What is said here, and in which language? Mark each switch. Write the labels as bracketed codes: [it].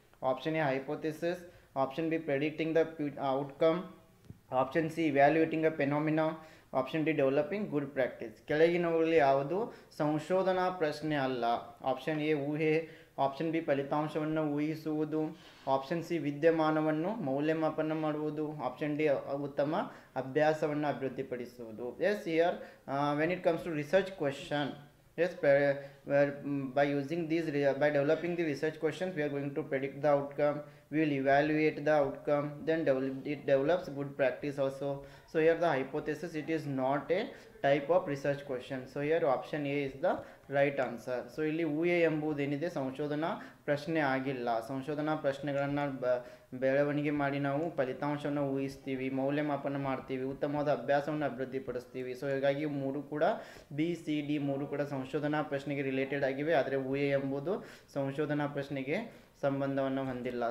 [en] Option A hypothesis, option B predicting the outcome, option C evaluating a phenomena, option D developing good practice. [kn] ಕೆಳಗಿನವುಗಳಲ್ಲಿ ಯಾವುದು ಸಂಶೋಧನಾ ಪ್ರಶ್ನೆ ಅಲ್ಲ? Option A ಊಹೆ, option B ಫಲಿತಾಂಶವನ್ನು ಊಹಿಸುವುದು, option C ವಿದ್ಯಮಾನವನ್ನು ಮೌಲ್ಯಮಾಪನ ಮಾಡುವುದು, ಆಪ್ಷನ್ ಡಿ ಉತ್ತಮ ಅಭ್ಯಾಸವನ್ನು ಅಭಿವೃದ್ಧಿಪಡಿಸುವುದು. [en] Yes, here when it comes to research question, yes, by using these by developing the research questions we are going to predict the outcome, we will evaluate the outcome, then it develops good practice also. So here the hypothesis, it is not a type of research question. So here option A is the right answer. [kn] So ಇಲ್ಲಿ ಊಹೆ ಎಂಬುದೇನಿದೆ ಸಂಶೋಧನಾ ಪ್ರಶ್ನೆ ಆಗಿಲ್ಲ. ಸಂಶೋಧನಾ ಪ್ರಶ್ನೆಗಳನ್ನು ಬೆಳವಣಿಗೆ ಮಾಡಿ ನಾವು ಫಲಿತಾಂಶವನ್ನು ಊಹಿಸ್ತೀವಿ, ಮೌಲ್ಯಮಾಪನ ಮಾಡ್ತೀವಿ, ಉತ್ತಮವಾದ ಅಭ್ಯಾಸವನ್ನು ಅಭಿವೃದ್ಧಿಪಡಿಸ್ತೀವಿ. ಸೊ ಹೀಗಾಗಿ ಮೂರು ಕೂಡ BCD ಮೂರು ಕೂಡ ಸಂಶೋಧನಾ ಪ್ರಶ್ನೆಗೆ ರಿಲೇಟೆಡ್ ಆಗಿವೆ, ಆದರೆ ಊಹೆ ಎಂಬುದು ಸಂಶೋಧನಾ ಪ್ರಶ್ನೆಗೆ ಸಂಬಂಧವನ್ನು ಹೊಂದಿಲ್ಲ.